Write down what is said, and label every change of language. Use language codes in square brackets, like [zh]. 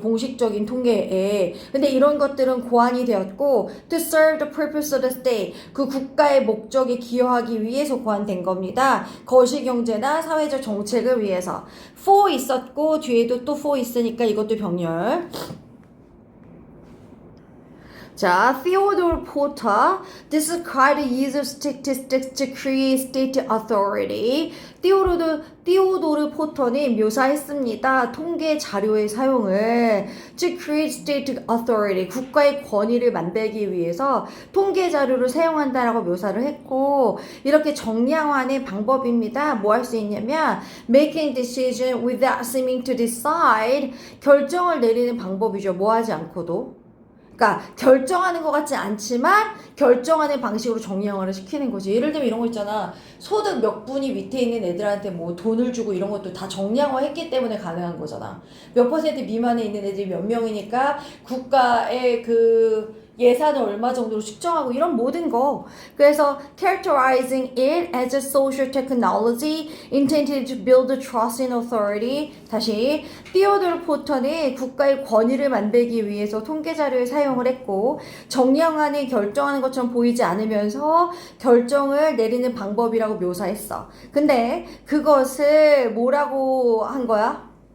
[ko] 공식적인 통계에. 근데 이런 것들은 고안이 되었고 [en] to serve the purpose of the state [ko] 그 국가의 목적에 기여하기 위해서 고안된 겁니다. 거시경제나 사회적 정책을 위해서. for 있었고 뒤에도 또 for 있으니까 이것도 병렬. [en] 자, Theodore Porter described the use of statistics to create state authority. [ko] 티오도르 포터는 묘사했습니다. 통계 자료의 사용을 [en] to create state authority, [ko] 국가의 권위를 만들기 위해서 통계 자료를 사용한다라고 묘사를 했고 이렇게 정량화하는 방법입니다. 뭐 할 수 있냐면 [en] making decision without seeming to decide [ko] 결정을 내리는 방법이죠. 뭐 하지 않고도. 그러니까 결정하는 것 같지 않지만 결정하는 방식으로 정량화를 시키는 거지. 예를 들면 이런 거 있잖아. 소득 몇 분위 밑에 있는 애들한테 뭐 돈을 주고 이런 것도 다 정량화했기 때문에 가능한 거잖아. 몇 퍼센트 미만에 있는 애들이 몇 명이니까 국가의 그 예산을 얼마 정도로 측정하고 이런 모든 거. 그래서 [en] characterizing it as a social technology intended to build trust in authority. [ko] 다시 티오도르 포터는 국가의 권위를 만들기 위해서 통계 자료를 사용을 했고 정량화는 결정하는 것처럼 보이지 않으면서 결정을 내리는 방법이라고 묘사했어. 근데 그것을 뭐라고 한 거야?